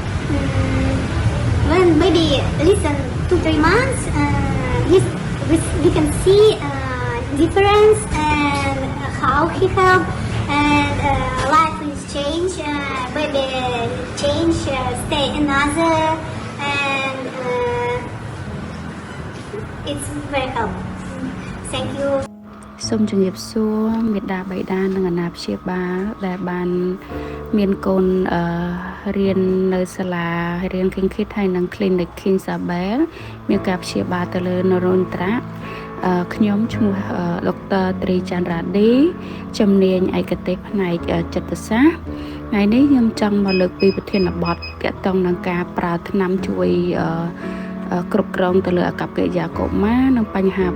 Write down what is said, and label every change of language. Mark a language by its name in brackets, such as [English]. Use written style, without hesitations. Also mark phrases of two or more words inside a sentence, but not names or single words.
[English] when baby listen 2-3 months, we can see difference and how he help, and life is change, baby change, stay another, and it's very helpful. Thank you. [Khmer] សូមជម្រាបសួរមេដាបៃតានិងអាណាព្យាបាលដែលបានមានកូនរៀននៅសាលារៀន Kinship ហើយនិង Clinic King Sabel មានការព្យាបាលទៅលើ Neurontrack ខ្ញុំឈ្មោះដុកទ័រត្រីច័ន្ទរ៉ាឌីជំនាញឯកទេសផ្នែកចិត្តសាស្ត្រថ្ងៃនេះខ្ញុំចង់មកលើកពីប្រធានបទទាក់ទងនឹងការប្រើថ្នាំជួយគ្រប់គ្រងទៅលើអាកប្បកិរិយាកុមារនិងបញ្ហា